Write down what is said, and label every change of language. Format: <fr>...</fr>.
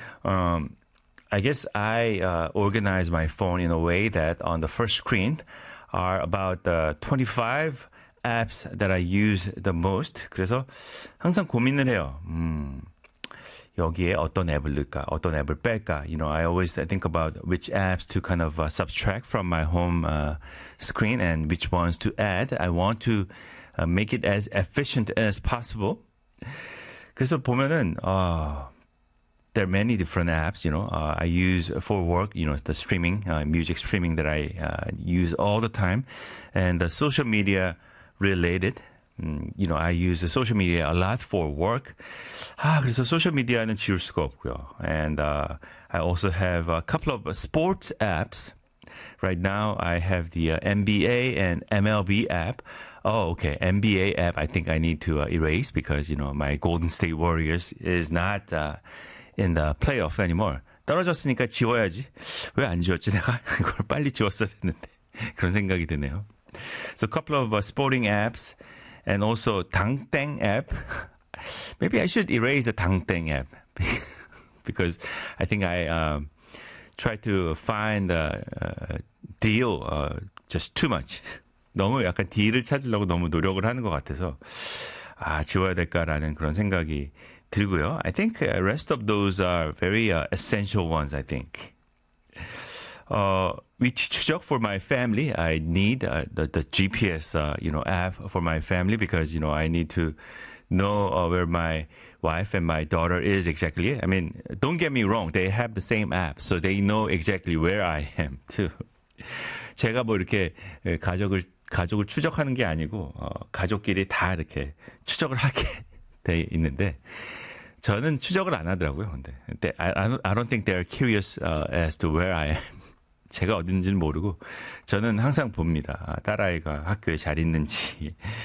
<en>I guess I organize my phone in a way that on the first screen are about the 25 apps that I use the most.</en> <ko>그래서 항상 고민을 해요. 여기에 어떤 앱을 넣을까? 어떤 앱을 뺄까?</ko> <en>You know, I always think about which apps to kind of subtract from my home screen and which ones to add. I want to make it as efficient as possible.</en> <ko>그래서 보면은</ko> <en>there are many different apps, you know. I use for work, you know, the streaming, music streaming that I use all the time. And the social media related, you know, I use the social media a lot for work.</en> <ko>아, 그래서 social media는 지울 수가 없고요.</ko> <en>And I also have a couple of sports apps. Right now, I have the NBA and MLB app. Oh, okay, NBA app, I think I need to erase because, you know, my Golden State Warriors is not... in the playoff anymore.</en> <ko>떨어졌으니까 지워야지. 왜 안 지웠지? 내가 이걸 빨리 지웠어야 했는데. 그런 생각이 드네요.</ko> <en>So a couple of sporting apps and also 당땡 app. Maybe I should erase the 당땡 app because I think I try to find the deal just too much.</en> <ko>너무 약간 딜을 찾으려고 너무 노력을 하는 것 같아서 아 지워야 될까라는 그런 생각이 들고요.</ko> <en>I think the rest of those are very essential ones, I think.</en> <ko>위치 추적</ko> <en>for my family. I need the GPS you know, app for my family because you know, I need to know where my wife and my daughter is exactly. I mean, don't get me wrong. They have the same app, so they know exactly where I am too.</en> <ko>제가 뭐 이렇게 가족을 추적하는 게 아니고 가족끼리 다 이렇게 추적을 하게 돼 있는데 저는 추적을 안 하더라고요. 근데</ko> <en>I don't think they are curious as to where I am.</en> <ko>제가 어딘지는 모르고 저는 항상 봅니다. 딸아이가 학교에 잘 있는지.</ko>